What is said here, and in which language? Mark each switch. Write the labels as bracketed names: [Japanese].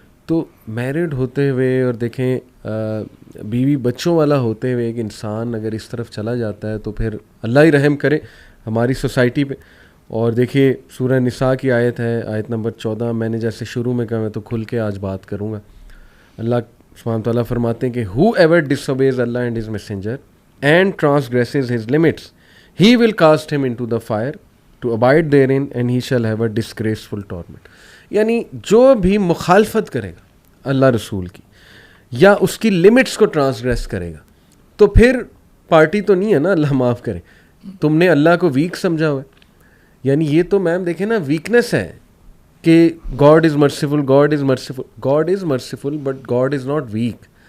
[Urdu] تو میرڈ ہوتے ہوئے اور دیکھیں بیوی بچوں والا ہوتے ہوئے ایک انسان اگر اس طرف چلا جاتا ہے تو پھر اللہ ہی رحم کرے ہماری سوسائٹی پہ. اور دیکھیے سورہ نساء کی آیت ہے, آیت نمبر 14. میں نے جیسے شروع میں کہا, میں تو کھل کے آج بات کروں گا. اللہ سبحانہ تعالیٰ فرماتے ہیں کہ [English] who ever disobeys Allah and his messenger and transgresses his limits, he will cast him into the fire to abide therein and he shall have a disgraceful torment. [Urdu] یعنی جو بھی مخالفت کرے گا اللہ رسول کی یا اس کی لمٹس کو ٹرانسگریس کرے گا تو پھر پارٹی تو نہیں ہے نا, اللہ معاف کرے. تم نے اللہ کو ویک سمجھا ہوا ہے. یعنی یہ تو میم دیکھیں نا ویکنیس ہے کہ [English] God is merciful, God is merciful, God is merciful but God is not weak.